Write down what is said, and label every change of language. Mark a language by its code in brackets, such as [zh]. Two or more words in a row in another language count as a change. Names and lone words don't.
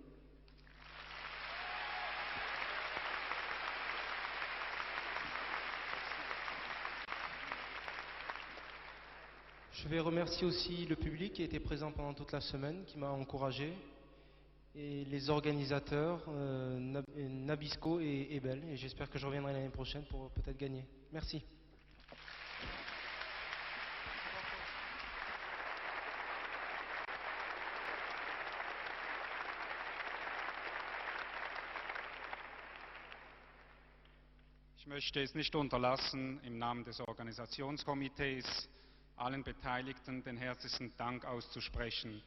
[fr] Je vais remercier aussi le public qui a été présent pendant toute la semaine, qui m'a encouragé. Et les organisateurs, Nabisco et Ebel. Et j'espère que je reviendrai l'année prochaine pour peut-être gagner. Merci. [de] Ich möchte es nicht unterlassen, im Namen des Organisationskomitees allen Beteiligten den herzlichen Dank auszusprechen.